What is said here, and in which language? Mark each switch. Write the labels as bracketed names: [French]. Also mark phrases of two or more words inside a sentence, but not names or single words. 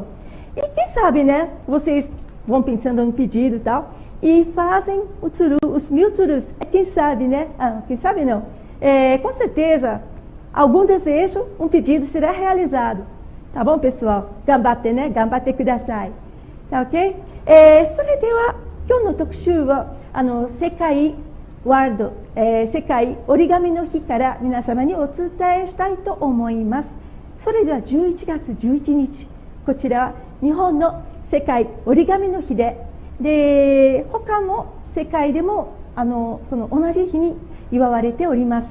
[Portuguese] E quem sabe, né? Vocês vão pensando em pedido e tal, e fazem o tsuru, os 1000 tsurus. Quem sabe, né? Quem sabe não. Com certeza, algum desejo, um pedido será realizado. Tá bom, pessoal? Gambatte, né? [Japanese] 頑張ってください. [Portuguese] Tá ok? [Japanese] それでは今日の特集は世界折り紙の日から皆様にお伝えしたいと思います。それでは11月11日、こちらは日本の世界折り紙の日で、他の世界でもその同じ日に祝われております。